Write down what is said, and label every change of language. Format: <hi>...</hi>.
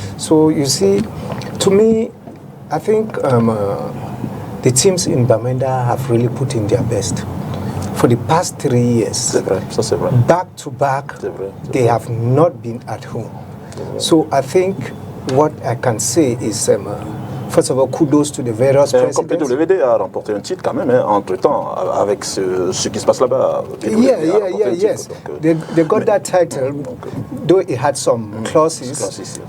<en>So you see, to me, I think the teams in Bamenda have really put in their best. For the past 3 years, back to back, they have not been at home. So I think what I can say is, first of all, kudos to the various presidents.</en> <fr>Comme PWD a remporté un titre quand même, entre-temps, avec ce qui se passe là-bas.</fr> <en>Yes. They got that title, though it had some clauses.</en>